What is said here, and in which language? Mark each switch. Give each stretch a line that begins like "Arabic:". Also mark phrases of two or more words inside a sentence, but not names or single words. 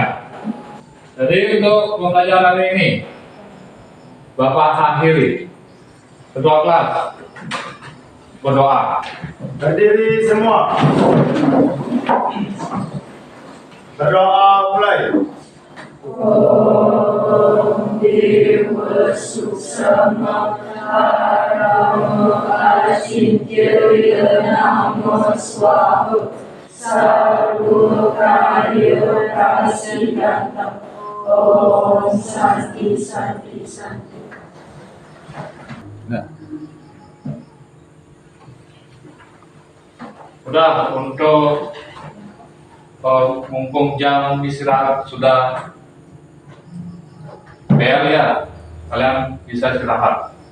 Indonesian: Jadi untuk pembelajaran ini, Bapak akhiri. Ketua kelas berdoa. Berdiri semua. Berdoa mulai.
Sanskrit: Om Dewa Suksama Karama Asintya Namo Swaha Sarva Karya Prasidantam. Om Santi Santi Santi.
Indonesian: Nah. Udah, untuk mumpung jam istirahat sudah bel, ya, kalian bisa istirahat.